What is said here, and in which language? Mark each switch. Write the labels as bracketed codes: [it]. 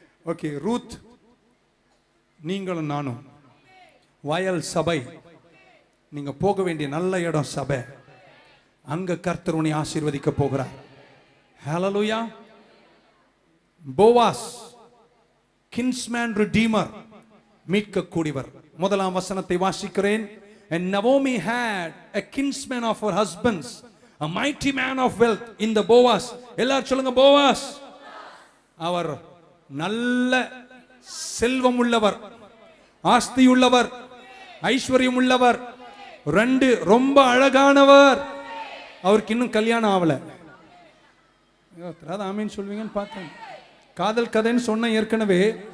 [ta] Okay, Ruth, நீங்களும் நானும் வயல் சபை. நீங்க போக வேண்டிய நல்ல இடம் சபை. அங்க கர்த்தர் உன்னை ஆசீர்வதிக்க போகிறார். ஹல்லேலூயா. Boaz, [en] kinsman redeemer, [ta] மீட்கக்கூடியவர். முதலாம் வசனத்தை வாசிக்கிறேன். [en] And Naomi had a kinsman of her husbands, a mighty man of wealth in the Boaz. [ta] எல்லாரும் சொல்லுங்க போவாஸ். அவர் நல்ல செல்வம் உள்ளவர், ஆஸ்தி உள்ளவர், ஐஸ்வர்யம் உள்ளவர், ரெண்டு ரொம்ப அழகானவர். அவருக்கு இன்னும் கல்யாணம் ஆகல. ஆமீன் சொல்வீங்கன்னு பார்த்தேன். காதல் கதைன்னு சொன்ன ஏற்கனவே.